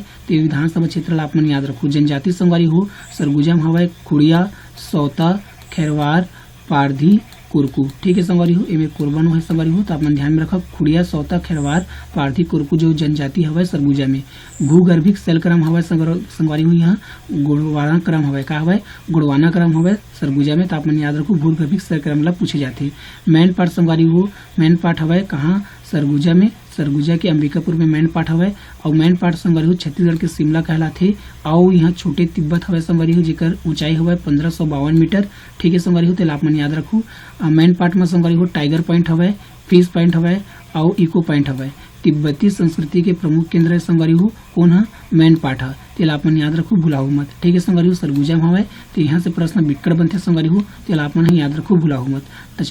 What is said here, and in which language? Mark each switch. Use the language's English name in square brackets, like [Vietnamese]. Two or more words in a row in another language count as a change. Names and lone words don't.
[Chhattisgarhi] तो विधानसभा क्षेत्र ला आप मन याद रखो। जनजाति संगवारी हो सरगुजा में हवे खुड़िया, सौता, खेरवार, पारधी, कुरकू, ठीक है संगवारी हो। एमे कोरबन है संगवारी हो, तो आप मन ध्यान में रखो खुड़िया, सौता, खेरवार, पारधी, कुरकू जो जनजाति हवे सरगुजा में। भूगर्भिक सेल क्रम हवे संगवारी हो, यहाँ गुड़वाना क्रम हवे, का हवे गुड़वाना क्रम हवे सरगुजा में। तो आप मन याद रखो भूगर्भिक सेल क्रम ला पूछे जाते। मैन पाट संगवारी हो, मैन पाट हवे कहाँ? सरगुजा में, सरगुजा के अंबिकापुर में मैन पाट हवे। और मैन पाट संगवारी हो छत्तीसगढ़ के शिमला कहलाथे। और यहाँ छोटे तिब्बत हवे संगवारी हो जेकर ऊंचाई हवे 1552 मीटर, ठीक है संगवारी हो। तो आप मन याद रखो मैन पाट में संगवारी हो टाइगर पॉइंट हवे, फिश पॉइंट हवे और इको पॉइंट हवे। तिब्बती संस्कृति के प्रमुख केंद्र है संगवारी हो कौन है? मैन पाट है। तो आप मन याद रखो भुलाओ मत, ठीक है संगवारी हो। सरगुजा में हवे तो यहाँ से प्रश्न बिक्कड़ बनते संगवारी हो, तो आप मन याद रखो भुलाओ मत।